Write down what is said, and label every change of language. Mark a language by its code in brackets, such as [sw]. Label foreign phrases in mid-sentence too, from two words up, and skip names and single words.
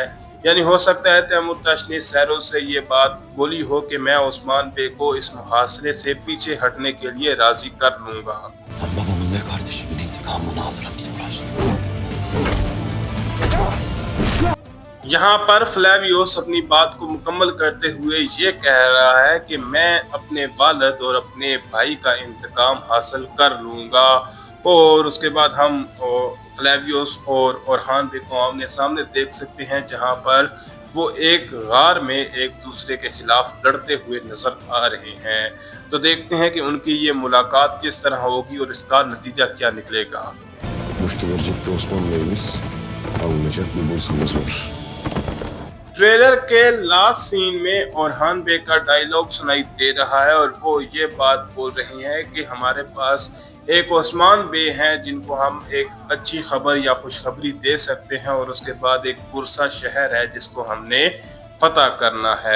[ur] یعنی ہو سکتا ہے تیمورتاش نے سیروں سے یہ بات بولی ہو کہ میں عثمان بے کو اس محاصرے سے پیچھے ہٹنے کے لیے راضی کر لوں گا. [tr] Ben babamın ve kardeşimin intikamını alırım sonra. [ur] یہاں پر فلاویوس اپنی بات کو مکمل کرتے ہوئے یہ کہہ رہا ہے کہ میں اپنے والد اور اپنے بھائی کا انتقام حاصل کر لوں گا. اور اس کے بعد ہم فلاویوس اور اورہان بے کو آمنے سامنے دیکھ سکتے ہیں، جہاں پر وہ ایک غار میں ایک دوسرے کے خلاف لڑتے ہوئے نظر آ رہے ہیں. تو دیکھتے ہیں کہ ان کی یہ ملاقات کس طرح ہوگی اور اس کا نتیجہ کیا نکلے گا. [tr] Muştu verecek bir Osman Bey'imiz, alınacak bir bursamız var. [ur] ٹریلر کے [en] last scene [ur] میں اورہان بے کا ڈائیلاگ سنائی دے رہا ہے اور وہ یہ بات بول رہے ہیں کہ ہمارے پاس ایک عثمان بے ہیں جن کو ہم ایک اچھی خبر یا خوشخبری دے سکتے ہیں، اور اس کے بعد ایک برصہ شہر ہے جس کو ہم نے فتح کرنا ہے.